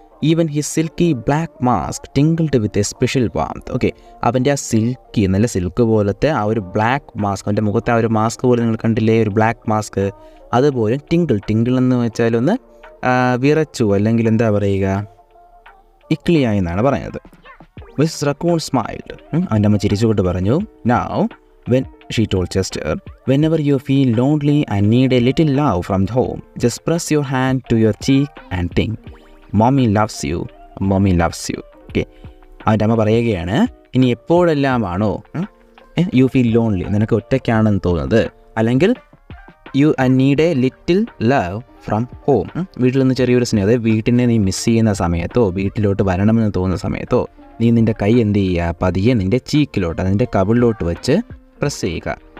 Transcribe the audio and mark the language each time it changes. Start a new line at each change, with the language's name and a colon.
English: Even his silky black mask twinkled with a special warmth.
Malayalam: Okay, അവൻ്റെ ആ silky, നല്ല silk പോലത്തെ ആ ഒരു ബ്ലാക്ക് മാസ്ക്, അവൻ്റെ മുഖത്തെ ആ ഒരു മാസ്ക് പോലെ നിങ്ങൾ കണ്ടില്ലേ, ഒരു ബ്ലാക്ക് മാസ്ക്, അതുപോലെ ടിങ്കിൾ എന്ന് വെച്ചാൽ ഒന്ന് വിറച്ചു, അല്ലെങ്കിൽ എന്താ പറയുക, ഇക്ലിയായി എന്നാണ് പറയുന്നത്.
English: Miss Raccoon smiled.
Malayalam: അവൻ്റെ അമ്മ ചിരിച്ചുകൊണ്ട് പറഞ്ഞു,
English: Now when she told Chester, whenever you feel lonely and need a little love from home, just press your hand to your cheek and think, mommy loves you, mommy loves you.
Malayalam: Okay, അവൻ്റെ അമ്മ പറയുകയാണ്, ഇനി എപ്പോഴെല്ലാമാണോ
English: you feel lonely,
Malayalam: നിനക്ക് ഒറ്റയ്ക്കാണെന്ന് തോന്നുന്നത്, അല്ലെങ്കിൽ
English: you need a little love from home,
Malayalam: വീട്ടിൽ നിന്ന് ചെറിയൊരു സ്നേഹം, അതായത് വീട്ടിനെ നീ മിസ് ചെയ്യുന്ന സമയത്തോ വീട്ടിലോട്ട് വരണമെന്ന് തോന്നുന്ന സമയത്തോ നീ നിൻ്റെ കൈ എന്ത് ചെയ്യുക, പതിയെ നിൻ്റെ ചീക്കിലോട്ട്, അതിൻ്റെ കവിളിലോട്ട് വെച്ച് പ്രസ് ചെയ്യുക.